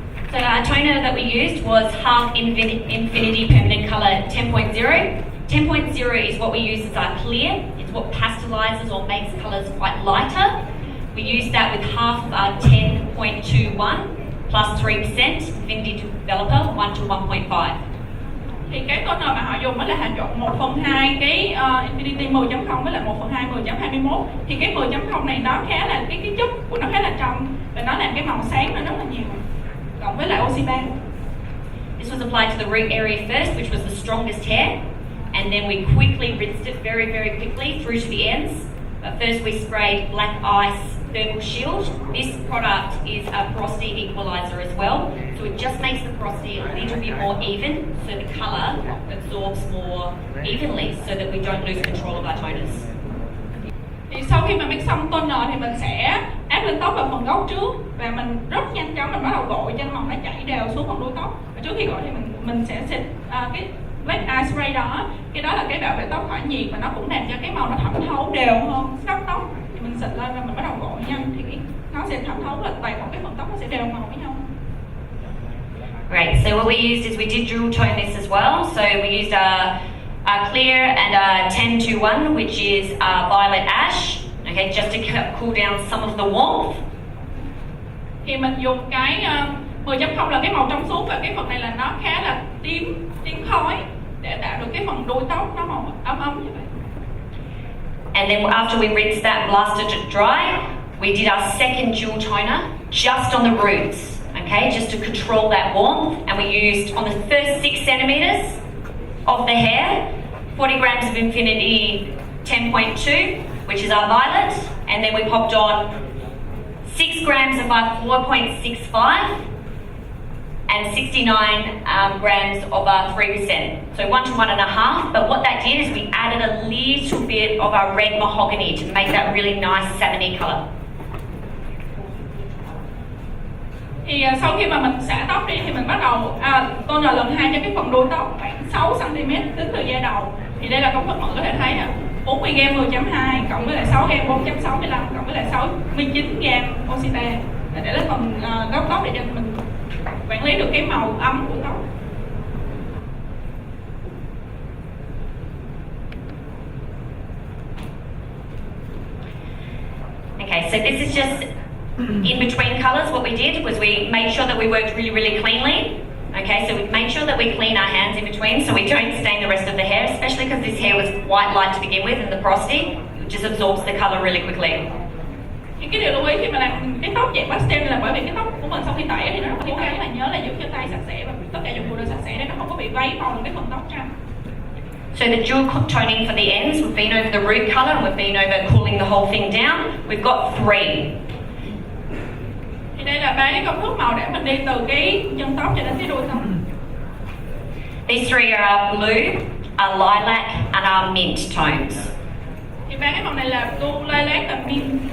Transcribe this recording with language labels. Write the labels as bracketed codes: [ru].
[en] So our toner that we used was half Infinity Permanent Colour 10.0. 10.0 is what we use as our clear. It's what pasteurizes or makes colours quite lighter. We use that with half of our 10.21 plus 3% Infinity Developer 1 to 1.5. [vi] Thì cái toner mà họ dùng đó là họ trộn 1/2 cái Infinity 10.0 với lại 1/2 10.21. Thì cái 10.0 này nó khá là cái chất của nó khá là trong và nó làm cái màu sáng nó rất là nhiều. Cộng với lại oxy 3. [en] This was applied to the root area first, which was the strongest hair, and then we quickly rinsed it very, very quickly through to the ends. But first we sprayed Black Ice Thermal Shield. This product is a porosity equalizer as well, so it just makes the porosity a little bit more even, so the colour absorbs more evenly, so that we don't lose control of our toners. [vi] Thì sau khi mà mix xong toner thì mình sẽ áp lên tóc vào phần gốc trước và mình rất nhanh chóng mình bắt đầu gội cho màu nó chảy đều xuống phần đuôi tóc. Và trước khi gội thì mình sẽ xịt cái Black Ice Spray đó, cái đó là cái bảo vệ tóc khỏi nhiệt và nó cũng làm cho cái màu nó thẩm thấu đều hơn góc tóc. Thì mình xịt lên và mình bắt đầu gội nhanh thì nó sẽ thẩm thấu là toàn bộ cái phần tóc nó sẽ đều màu với nhau. [en] Great. So what we used is we did dual tone this as well. So we used a clear and a 10-1, which is violet ash. Okay, just to cool down some of the warmth. [vi] Thì mình dùng cái 10.0 là cái màu trong suốt và cái phần này là nó khá là tím khói để tạo được cái phần đuôi tóc nó màu ấm như vậy. [en] And then after we rinsed that and blasted it dry, we did our second dual toner just on the roots. Okay, just to control that warmth, and we used on the first 6 centimeters of the hair 40 grams of Infinity 10.2, which is our violet, and then we popped on 6 grams of our 4.65 and 69 grams of our 3%. So 1 to 1.5, but what that did is we added a little bit of our red mahogany to make that really nice salmony colour. [vi] Thì sau khi mà mình xả tóc đi thì mình bắt đầu toner lần 2 cho cái phần đuôi tóc khoảng 6 cm tính từ da đầu. Thì đây là công thức mọi người có thể thấy 40 g 10.2 cộng với lại 6 g 4.65 cộng với lại 69 g oxy 3 để lên phần gốc tóc để cho mình quản lý được cái màu ấm của tóc. [en] Okay, so this is just in between colours. What we did was we made sure that we worked really, really cleanly. Okay, so we made sure that we clean our hands in between so we don't stain the rest of the hair, especially because this hair was quite light to begin with and the porosity just absorbs the colour really quickly. [vi] Cái điều lưu ý khi mà làm cái tóc dạng pastel là bởi vì cái tóc của mình sau khi tẩy thì nó rất là cố gắng nhớ là giữ cho tay sạch sẽ và tất cả dụng cụ đều sạch sẽ để nó không có bị váy màu cái phần tóc ra. [en] So the dual toning for the ends, we've been over the root colour and we've been over cooling the whole thing down. We've got 3. [vi] Thì đây là 3 cái công thức màu để mình đi từ cái chân tóc cho đến cái đuôi tóc. [en] These 3 are our blue, our lilac and our mint tones. [vi] Thì 3 cái màu này là blue, lilac và mint.